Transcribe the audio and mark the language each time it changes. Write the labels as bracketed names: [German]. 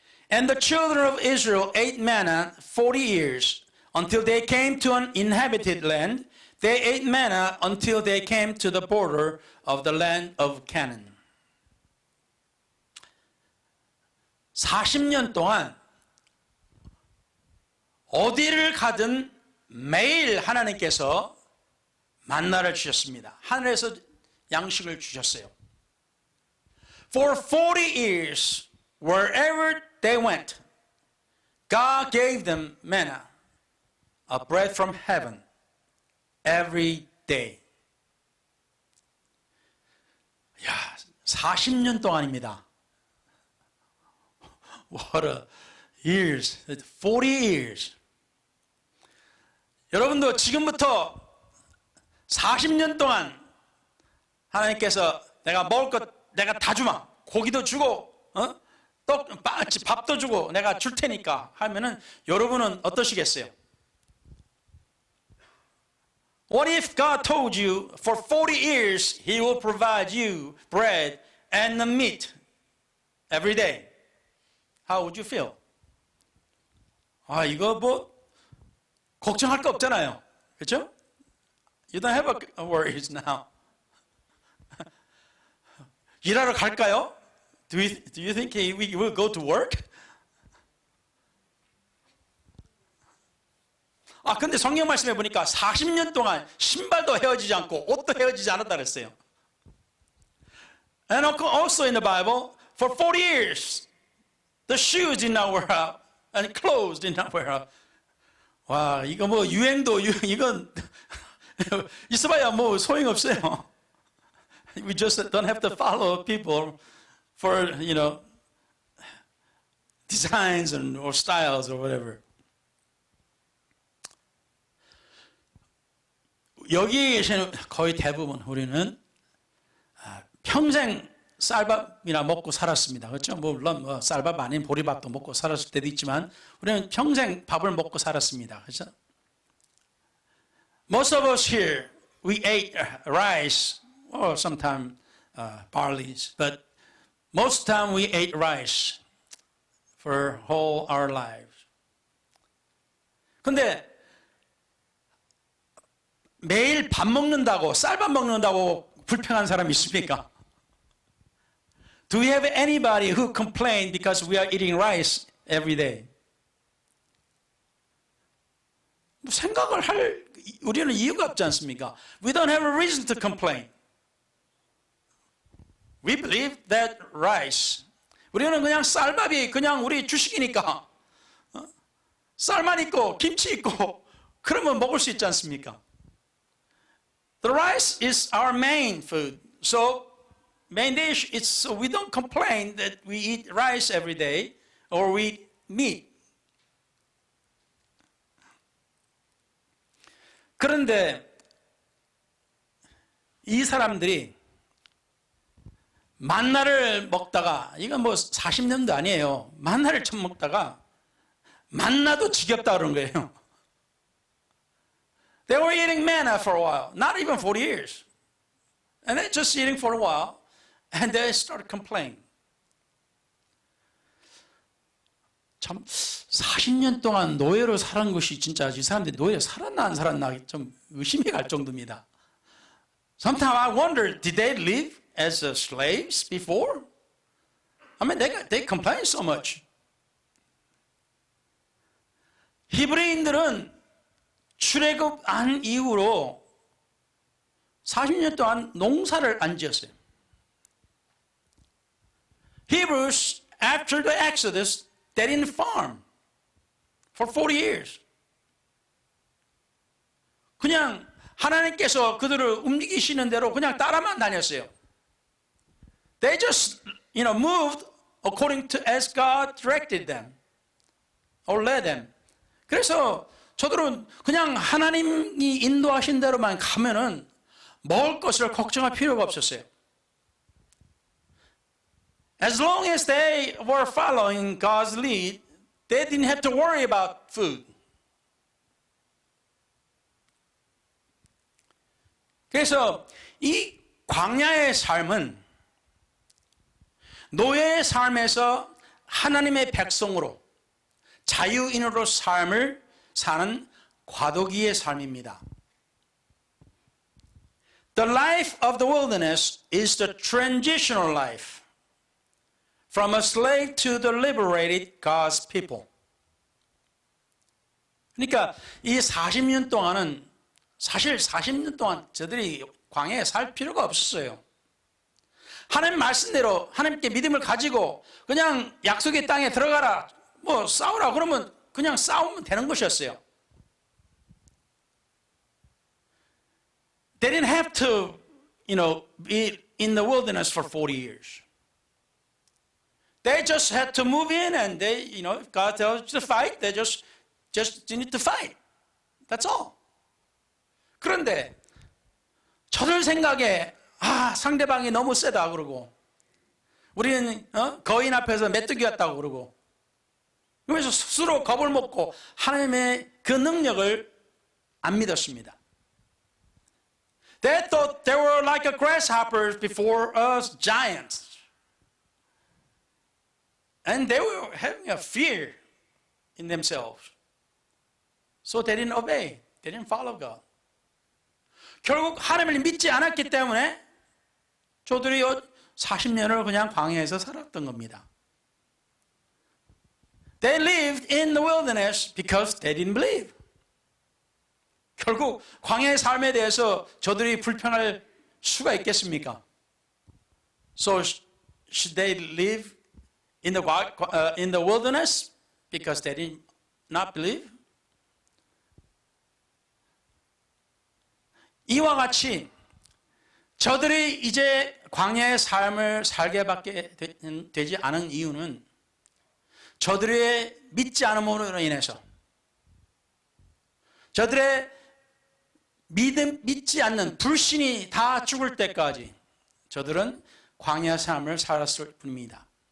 [English] And the children of Israel ate manna 40 years until they came to an inhabited land. They ate manna until they came to the border of the land of Canaan. [Korean] 40년 동안 어디를 가든 매일 하나님께서 만나를 주셨습니다. 하늘에서 양식을 주셨어요. [English] For 40 years, wherever they went, God gave them manna, a bread from heaven, every day. [Korean] 야, 40년 동안입니다. [English] What a years, 40 years. [Korean] 여러분도 지금부터 40년 동안 하나님께서 내가 먹을 것 내가 다 주마. 고기도 주고 밥도 주고 내가 줄 테니까 하면은 여러분은 어떠시겠어요? [English] What if God told you for 40 years He will provide you bread and the meat every day? How would you feel? [Korean] 아, 이거 뭐 걱정할 거 없잖아요. 그렇죠? [English] You don't have worries now. [Korean] 일하러 갈까요? [English] Do you think we will go to work? [Korean] 아, 근데 성경 말씀해 보니까 40년 동안 신발도 헤어지지 않고 옷도 헤어지지 않았다 그랬어요. [English] And also in the Bible, for 40 years, the shoes did not wear out and clothes did not wear out. [Korean] 와, 이거 뭐 유행도 이건 있어봐야 뭐 소용없어요. [English] We just don't have to follow people for, designs or styles or whatever. [Korean] 여기 계시는 거의 대부분 우리는 평생 쌀밥이나 먹고 살았습니다. 그렇죠? 물론 쌀밥 아닌 보리밥도 먹고 살았을 때도 있지만 우리는 평생 밥을 먹고 살았습니다. 그렇죠? [English] Most of us here, we ate rice or sometimes barleys, but most time we ate rice for whole our lives. [Korean] 근데 매일 밥 먹는다고, 쌀밥 먹는다고 불평한 사람 있습니까? [English] Do we have anybody who complain because we are eating rice every day? [Korean] 생각을 할 우리는 이유가 없지 않습니까? [English] We don't have a reason to complain. We believe that rice. [Korean] 우리는 그냥 쌀밥이 그냥 우리 주식이니까 쌀만 있고 김치 있고 그러면 먹을 수 있지 않습니까? [English] The rice is our main food. So main dish, so we don't complain that we eat rice every day or we eat meat. [Korean] 그런데 이 사람들이 만나를 먹다가, 이건 뭐 40년도 아니에요. 만나를 처음 먹다가 만나도 지겹다 그런 거예요. [English] They were eating manna for a while, not even 40 years. And they're just eating for a while, and they started complaining. [Korean] 참 40년 동안 노예로 살은 것이 진짜 이 사람들이 노예로 살았나 안 살았나 좀 의심이 갈 정도입니다. [English] Sometimes I wonder, did they live as slaves before? I mean, they complain so much. [Korean] 히브리인들은 출애굽한 이후로 40년 동안 농사를 안 지었어요. [English] Hebrews, after the Exodus, they didn't farm for 40 years. [Korean] 그냥 하나님께서 그들을 움직이시는 대로 그냥 따라만 다녔어요. [English] They just, moved according to as God directed them or led them. [Korean] 그래서 저들은 그냥 하나님이 인도하신 대로만 가면은 먹을 것을 걱정할 필요가 없었어요. [English] As long as they were following God's lead, they didn't have to worry about food. [Korean] 그래서 이 광야의 삶은 노예의 삶에서 하나님의 백성으로 자유인으로 삶을 사는 과도기의 삶입니다. [English] The life of the wilderness is the transitional life from a slave to the liberated God's people. [Korean] 그러니까 이 40년 동안은 사실 40년 동안 저들이 광야에 살 필요가 없었어요. 하나님 말씀대로 하나님께 믿음을 가지고 그냥 약속의 땅에 들어가라, 뭐 싸우라 그러면 그냥 싸우면 되는 것이었어요. [English] They didn't have to, be in the wilderness for 40 years. They just had to move in and they, if God tells you to fight, they just need to fight. That's all. [Korean] 그런데 저들 생각에 상대방이 너무 세다 그러고 우리는 거인 앞에서 메뚜기 같다고 그러고, 그래서 스스로 겁을 먹고 하나님의 그 능력을 안 믿었습니다. [English] They thought they were like a grasshoppers before us giants. And they were having a fear in themselves. So they didn't obey. They didn't follow God. [Korean] 결국 하나님을 믿지 않았기 때문에 저들이 40년을 그냥 광야에서 살았던 겁니다. [English] They lived in the wilderness because they didn't believe. [Korean] 결국 광야의 삶에 대해서 저들이 불평할 수가 있겠습니까? [English] So should they live in the wilderness because they did not believe? [Korean] 이와 같이 저들이 이제 광야의 삶을 살게 받게 되지 않은 이유는 저들의 믿지 않음으로 인해서, 저들의 믿지 않는 불신이 다 죽을 때까지 저들은 광야 삶을 살았을 뿐입니다.